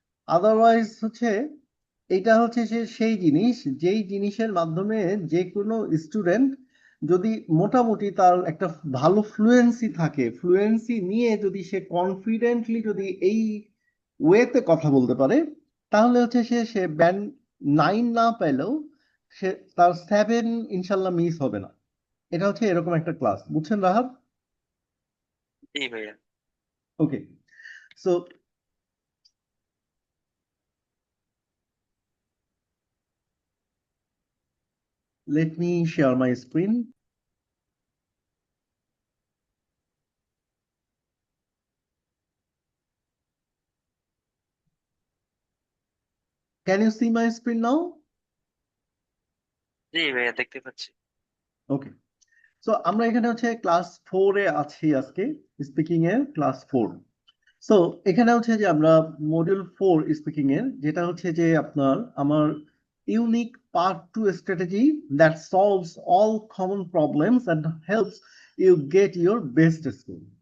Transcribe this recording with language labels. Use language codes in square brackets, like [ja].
[bn] Otherwise হচ্ছে এটা হচ্ছে সেই জিনিস যেই জিনিসের মাধ্যমে যে কোনো স্টুডেন্ট যদি মোটামুটি তার একটা ভালো ফ্লুয়েন্সি থাকে, ফ্লুয়েন্সি নিয়ে যদি সে কনফিডেন্টলি যদি এই ওয়েতে কথা বলতে পারে, তাহলে হচ্ছে সে সে ব্যান্ড 9 না পেলেও সে তার 7 ইনশাল্লাহ মিস হবে না। এটা হচ্ছে এরকম একটা ক্লাস, বুঝছেন রাহাত? জি ভাইয়া। [en] Okay, so let me share my screen. Can you see my screen now? [bn] জি ভাইয়া, দেখতে পাচ্ছি। ওকে, সো আমরা এখানে হচ্ছে ক্লাস 4-এ আছি আজকে, স্পিকিং এর ক্লাস 4। সো এখানে হচ্ছে যে আমরা মডিউল 4 স্পিকিং এর, যেটা হচ্ছে যে আপনার আমার unique part 2 strategy [en] That solves all common problems and helps you get your best score.